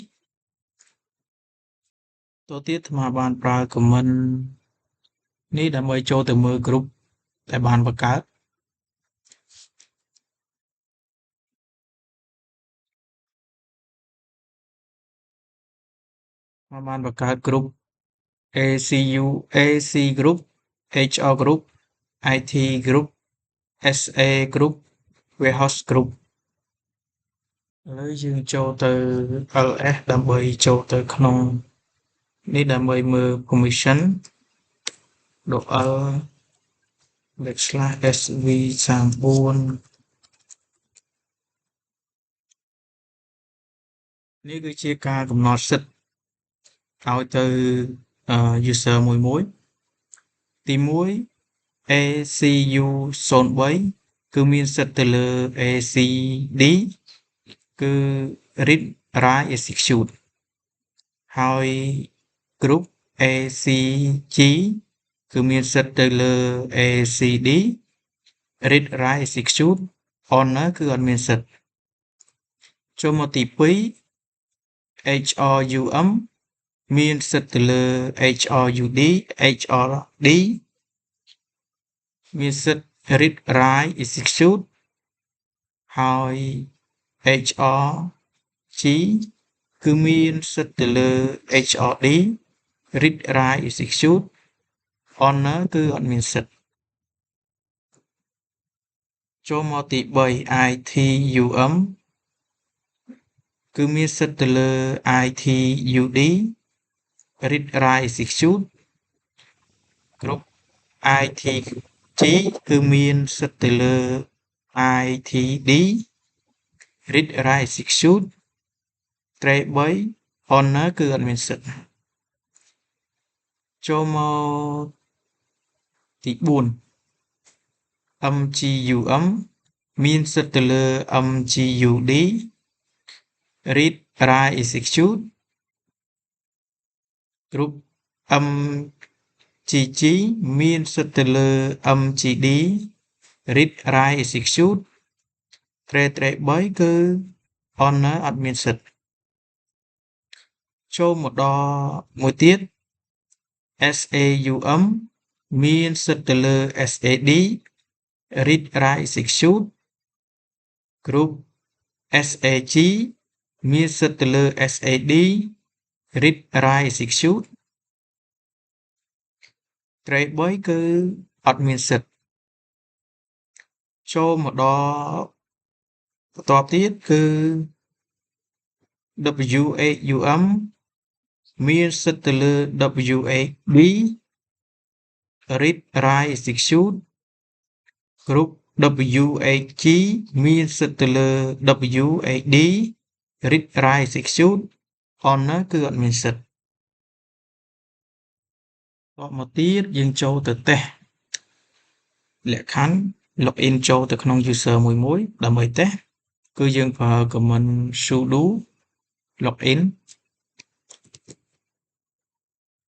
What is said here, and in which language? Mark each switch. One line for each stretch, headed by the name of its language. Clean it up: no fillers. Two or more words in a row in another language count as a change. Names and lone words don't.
Khmer: តទៅទៀតអាត្មាបានប្រើ command នេះដើម្បីចូលទៅមើល group ដែលបានបង្កើត បានបង្កើត group AC group HR group IT group SA
English: group warehouse group
Khmer: ឥឡូវយើងចូលទៅ LS ដើម្បីចូលទៅក្នុងនេះដើម្បីមើល permission ដក L /SV34 នេះគឺជាការកំណត់សិទ្ធិឲ្យទៅ user មួយទី1 ACU03 គឺមានសិទ្ធិទៅលើ ACD គឺ
English: read write execute
Khmer: ហើយ group ACG គឺមានសិទ្ធិទៅលើ ACD
English: read write execute owner
Khmer: គឺអត់មានសិទ្ធិចូលមកទី2 HRUM មានសិទ្ធិទៅលើ HRUD HRD មានសិទ្ធិ
English: read write execute
Khmer: ហើយ HRG គឺមានសិទ្ធិទៅលើ HRD
English: read write execute owner
Khmer: គឺអត់មានសិទ្ធិ ចូលមកទី3 ITUM គឺមានសិទ្ធិទៅលើ ITUD
English: read write execute group
Khmer: ITG គឺមានសិទ្ធិទៅលើ ITD
English: read write execute
Khmer: ត្រី3 owner គឺអត់មានសិទ្ធិ ចូលមកទី4 MGUM មានសិទ្ធិទៅលើ MGUD
English: read write execute group
Khmer: MGG មានសិទ្ធិទៅលើ MGD
English: read write execute
Khmer: ត្រី3គឺ owner អត់មានសិទ្ធិចូលមកដល់មួយទៀត SAUM មានសិទ្ធិទៅលើ SAD
English: read write execute group
Khmer: SAG មានសិទ្ធិទៅលើ SAD
English: read write execute
Khmer: ត្រី3គឺអត់មានសិទ្ធិចូលមកដល់បន្តទៀតគឺ WHUM មានសិទ្ធិទៅលើ WHD
English: read write execute group
Khmer: WHG មានសិទ្ធិទៅលើ WHD
English: read write execute owner
Khmer: គឺអត់មានសិទ្ធិ តមកទៀតយើងចូលទៅតេស្តលក្ខខណ្ឌ login ចូលទៅក្នុង user មួយដើម្បីតេស្តគឺយើងប្រើ
English: command sudo login